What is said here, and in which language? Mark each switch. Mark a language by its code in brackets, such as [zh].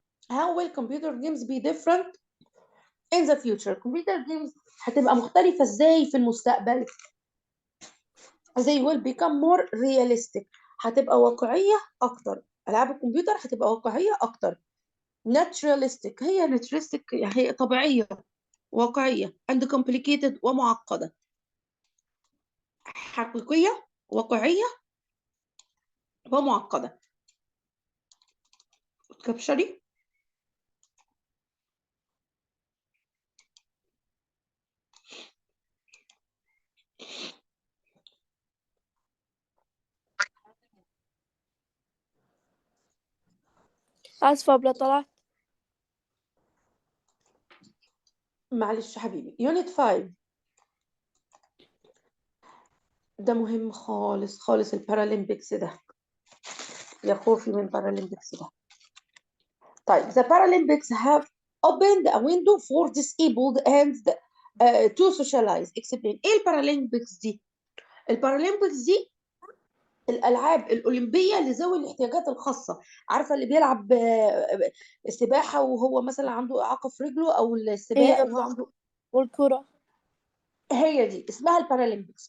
[en] How will computer games be different in the future؟ computer games [ar] هتبقى مختلفة ازاي في المستقبل؟ [en] they will become more realistic، [ar] هتبقى واقعية أكتر. ألعاب الكمبيوتر هتبقى واقعية أكتر. naturalistic، هي naturalistic هي طبيعية واقعية. [en] and complicated ومعقدة. [ar] حقيقية، واقعية، ومعقدة. كبشري. آسفة بلا طلعت. معلش حبيبي، يونت 5 ده مهم خالص خالص، البارالمبيكس ده، يا خوفي من البارالمبيكس ده. [en] طيب the Paralympics have opened a window for disabled and to socialize. explain. [ar] ايه البارالمبيكس دي؟ البارالمبيكس دي الالعاب الاولمبيه لذوي الاحتياجات الخاصه. عارفه اللي بيلعب سباحه وهو مثلا عنده اعاقه في رجله، او السباق وهو أيوة، عنده، والكرة. هي دي اسمها البارالمبيكس.